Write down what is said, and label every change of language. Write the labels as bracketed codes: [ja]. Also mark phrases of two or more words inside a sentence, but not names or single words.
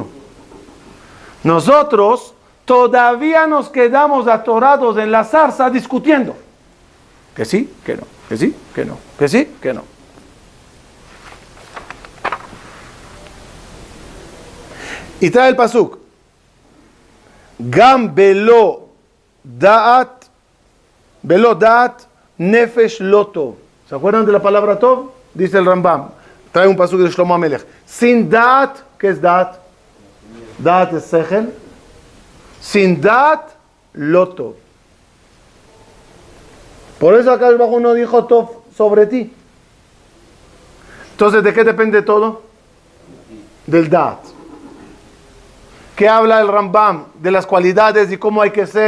[es] Nosotros todavía nos quedamos atorados en la zarza discutiendo. Que sí, que no, que sí, que no, que sí, que no. Y trae el pasuk. [he] Gam belo da'at nefesh loto. [es] ¿Se acuerdan de la palabra tov? Dice el Rambam. Trae un pasuk de Shlomo Amelech. Sin da'at, ¿qué es da'at? Da'at es sechel. Sin da'at, loto. Por eso acá abajo no dijo tov sobre ti. Entonces, ¿de qué depende todo? Del da'at. ¿Qué habla el Rambam? De las cualidades y cómo hay que ser.